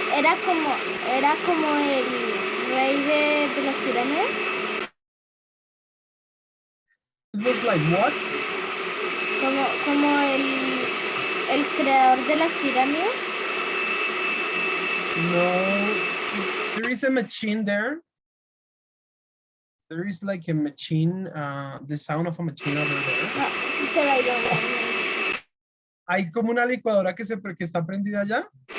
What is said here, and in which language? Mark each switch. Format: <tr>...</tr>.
<es>Era como el rey de las pirámides.</es> <en>Look like what?</en> <es>Como el creador de las pirámides.</es> <en>No, there is a machine there. There is like a machine, the sound of a machine over there.</en> <es>No, se va a ir. Hay como una licuadora que está prendida allá.</es>